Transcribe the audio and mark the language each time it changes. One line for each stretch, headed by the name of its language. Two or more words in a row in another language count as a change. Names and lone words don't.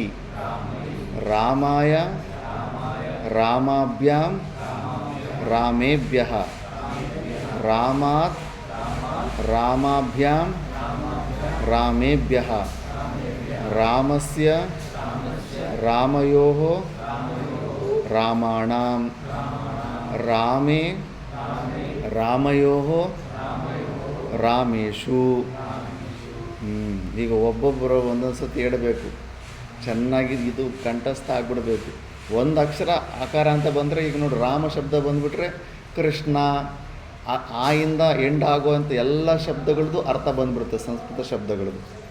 Sanskrit: రామాయ, రామాభ్యాం, రామేభ్యః, రామాత్, రామాభ్యాం, రామేభ్యః, రామస్య, రామయోః, రామాణాం, రామే, రామయోః, రామేషు,
Kannada: ಈಗ ಒಬ್ಬೊಬ್ಬರು ಒಂದೊಂದು ಸತಿ ಹೇಳಬೇಕು, ಚೆನ್ನಾಗಿ ಇದು ಕಂಠಸ್ಥ ಆಗಿಬಿಡ್ಬೇಕು. ಒಂದು ಅಕ್ಷರ ಆಕಾರ ಅಂತ ಬಂದರೆ, ಈಗ ನೋಡಿ ರಾಮ ಶಬ್ದ ಬಂದುಬಿಟ್ರೆ ಕೃಷ್ಣ ಆಯಿಂದ ಎಂಡ್ ಆಗುವಂಥ ಎಲ್ಲ ಶಬ್ದಗಳದ್ದು ಅರ್ಥ ಬಂದ್ಬಿಡುತ್ತೆ, ಸಂಸ್ಕೃತ ಶಬ್ದಗಳದ್ದು.